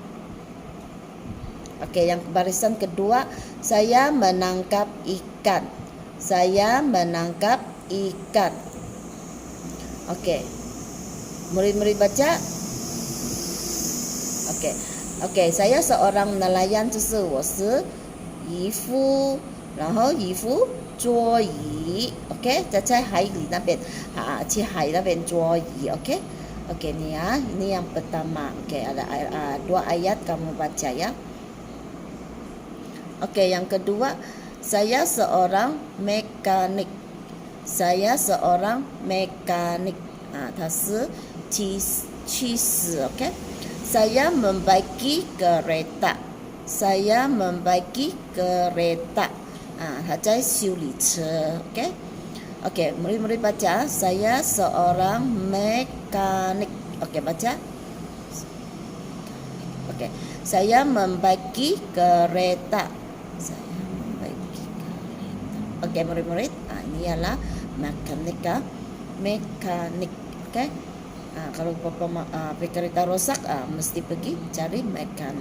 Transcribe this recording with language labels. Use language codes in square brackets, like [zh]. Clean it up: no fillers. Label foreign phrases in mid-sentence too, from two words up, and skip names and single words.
[ms] Okey, yang barisan kedua, saya menangkap ikan. Saya menangkap ikan. Okey. Murid-murid baca. Okey. Okey, saya seorang nelayan, [zh] 这是我是渔夫，然后渔夫捉鱼。Okey, 在海里那边去海那边捉鱼。Okey. [ms] Okey, ini yang pertama. Okey, ada 2 ayat kamu baca ya. Okey, yang kedua, saya seorang mekanik. Saya seorang mekanik. [zh] 它是 cheese. [ms] Okey. saya membaiki kereta. Saya membaiki kereta. [zh] 他在修理车 [ms] OK OK murid-murid baca saya seorang mekanik OK baca OK saya membaiki kereta. Saya membaiki kereta. OK murid-murid ini ialah mekanik OK kalau kereta rosak mesti pergi cari mekanik.